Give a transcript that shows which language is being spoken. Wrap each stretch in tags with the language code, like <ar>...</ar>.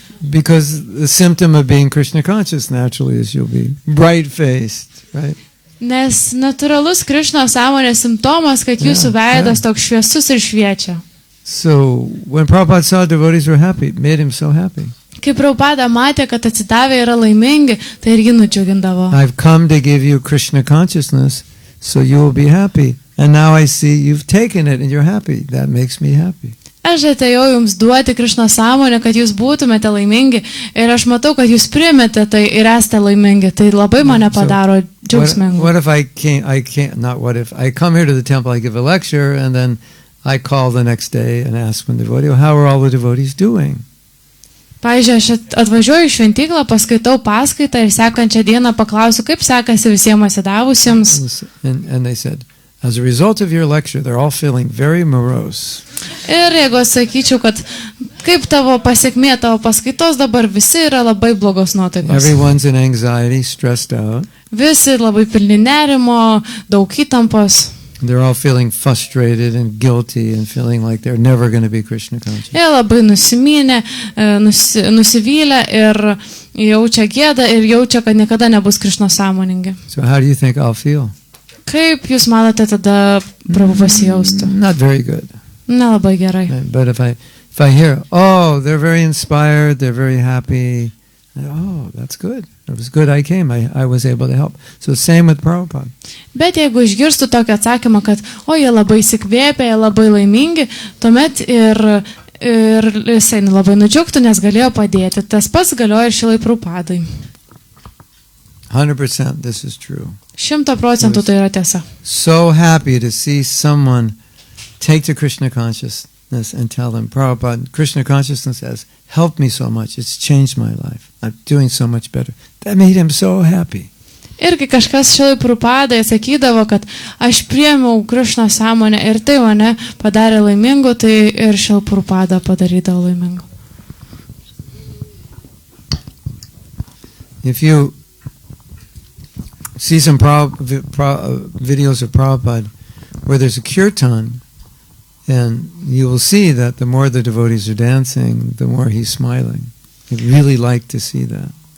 <en>Because the symptom of being Krishna conscious naturally is you'll be bright-faced, right?</en> <lt>Nes natūralus Krišna sąmonės simptomas, kad jūsų veidas toks šviesus ir šviečia.</lt> <en>So when Prabhupada saw devotees were happy, it made him so happy.</en> <lt>Kai Prabhupada matė, kad atsidavę yra laimingi, tai irgi nudžiugindavo.</lt> <en>I've come to give you Krishna consciousness, so you will be happy. And now I see you've taken it and you're happy. That makes me happy.</en> <lt>Aš atėjau jums duoti Krišno sąmonę, kad jūs būtumėte laimingi ir aš matau, kad jūs priimėte tai ir esate laimingi. Tai labai mane padaro džiaugsmingu.</lt> <en>What if I can't, not what if, I come here to the temple, I give a lecture, and then I call the next day and ask one devotee, well, how are all the devotees doing?</en> <lt>Pavyzdžiui, aš atvažiuoju į šventyklą, paskaitau paskaitą ir sekančią dieną paklausiu, kaip sekasi visiems atsidavusiems.</lt> <en>And they said, as a result of your lecture, they're all feeling very morose.</en> <lt>Ir jeigu sakyčiau, kad kaip tavo pasiekmė, tavo paskaitos dabar visi yra labai blogos nuotaikos.</lt> <en>Everyone's in anxiety, stressed out.</en> <lt>Visi labai pilni nerimo, daug įtampos.</lt> <en>They're all feeling frustrated and guilty and feeling like they're never going to be Krishna conscious.</en> <lt>Jie labai nusiminę, nusivylę ir jaučia gėdą ir jaučia, kad niekada nebus Krišno sąmoningi.</lt> <en>So how do you think I'll feel?</en> <lt>Kaip jūs manote tada Prabhu pasijaustų?</lt> <en>Not very good.</en> <lt>Nelabai gerai.</lt> <en>But if I hear, oh, they're very inspired, they're very happy, oh, that's good. It was good I came. I was able to help. So same with Prabhupada.</en> <lt>Bet jeigu išgirstų tokį atsakymą, kad jie labai įsikvėpė, jie labai laimingi, tuomet ir jisai labai nudžiugtų, nes galėjo padėti. Tas pats galioja ir Srilai Prabhupadai.</lt> <en>100% this is true.</en> <lt>100% tai yra tiesa.</lt> <en>So happy to see someone take to Krishna consciousness and tell them, Prabhupada, Krishna consciousness has helped me so much. It's changed my life. I'm doing so much better. That made him so happy.</en> <lt>Ir kai kažkas Srilai Prabhupadai sakydavo, kad aš priėmiau Krišno sąmonę ir tai mane padarė laimingu, tai ir Srilai Prabhupada padarydavo laimingu.</lt> <en>If you see some videos of Prabhupada where there's a kirtan, and you will see that the more the devotees are dancing, the more he's smiling. I'd really like to see that.</en>